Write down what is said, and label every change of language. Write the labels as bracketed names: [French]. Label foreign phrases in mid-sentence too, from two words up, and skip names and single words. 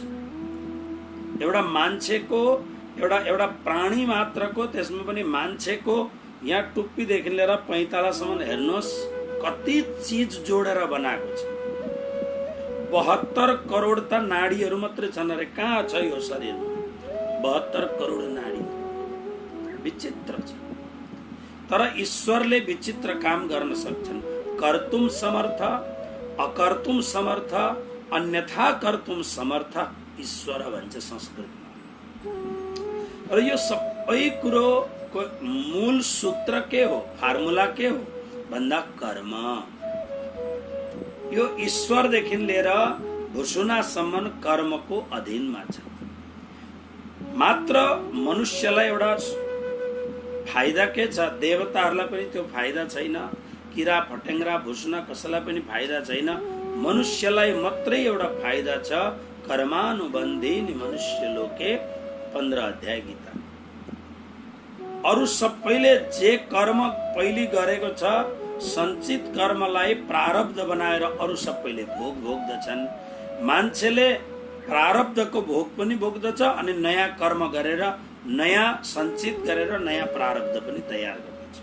[Nepali] एउटा मान्छेको एउटा प्राणी मात्रको, त्यसमा पनि मान्छेको यहाँ टुप्पीदेखि लिएर पैतालासम्म हेर्नुहोस् कति चीज जोडेर बनाएको छ। 72 करोड त नाडीहरू मात्रै छन् अरे, कहाँ छ यो शरीरमा 72 करोड नाडी। विचित्र छ। तर ईश्वरले विचित्र काम गर्न सक्छन्। [Sanskrit] कर्तुम समर्थ, अकर्तुम समर्थ, अन्यथा कर्तुम समर्थ ईश्वर [Nepali] भन्छ संस्कृतमा। र यो सबै कुरोको मूल सूत्र के हो, फार्मुला के हो भन्दा कर्म। यो ईश्वरदेखि लिएर भुसुनासम्म कर्मको अधीनमा छ। मात्र मनुष्यलाई एउटा फाइदा के छ, देवताहरूलाई पनि त्यो फाइदा छैन, किरा फटेङ्ग्रा भुसुना कसैलाई पनि फाइदा छैन। मनुष्यलाई मात्रै एउटा फाइदा छ, [Sanskrit] कर्मानुबन्धीनि मनुष्य लोके 15 अध्याय गीता। [Nepali] अरु सबैले जे कर्म पहिले गरेको छ, सञ्चित कर्मलाई प्रारब्ध बनाएर अरु सबैले भोग भोग्दछन्। मान्छेले प्रारब्धको भोग पनि भोग्दछ अनि नयाँ कर्म गरेर, नयाँ सञ्चित गरेर नयाँ प्रारब्ध पनि तयार गर्दछ।